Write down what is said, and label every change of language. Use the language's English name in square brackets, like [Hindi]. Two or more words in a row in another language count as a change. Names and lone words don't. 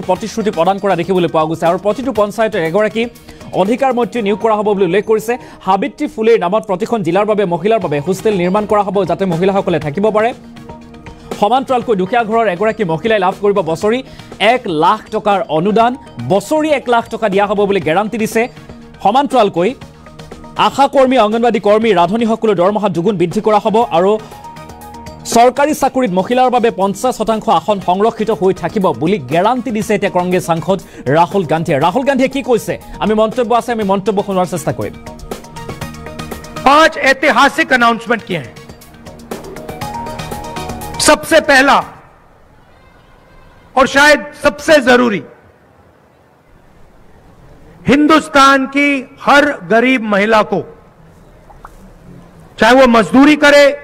[Assamese] প্ৰতিশ্ৰুতি প্ৰদান কৰা দেখিবলৈ পোৱা গৈছে আৰু প্ৰতিটো পঞ্চায়তত এগৰাকী অধিকাৰ মন্ত্ৰী নিয়োগ কৰা হ'ব বুলি উল্লেখ কৰিছে সাবিত্ৰী ফুলেৰ নামত প্ৰতিখন জিলাৰ বাবে মহিলাৰ বাবে হোষ্টেল নিৰ্মাণ কৰা হ'ব যাতে মহিলাসকলে থাকিব পাৰে সমান্তৰালকৈ দুখীয়া ঘৰৰ এগৰাকী মহিলাই লাভ কৰিব বছৰি 1 লাখ টকাৰ অনুদান বছৰি 1 লাখ টকা দিয়া হ'ব বুলি গ্যাৰান্টি দিছে সমান্তৰালকৈ আশা কৰ্মী অংগনবাদী কৰ্মী ৰান্ধনীসকলৰ দৰমহা দুগুণ বৃদ্ধি কৰা হ'ব আৰু চৰকাৰী চাকৰিত মহিলাৰ বাবে 50% আসন সংৰক্ষিত হৈ থাকিব বুলি গ্যাৰান্টি দিছে এতিয়া কংগ্ৰেছ সাংসদ ৰাহুল গান্ধীয়ে কি কৈছে আমি মন্তব্য আছে আমি মন্তব্য শুনাৰ চেষ্টা কৰিম [Hindi] 5 ऐतिहासिक अनाउंसमेंट किए हैं सबसे पहला और शायद सबसे जरूरी हिंदुस्तान की हर गरीब महिला को चाहे वो मजदूरी करे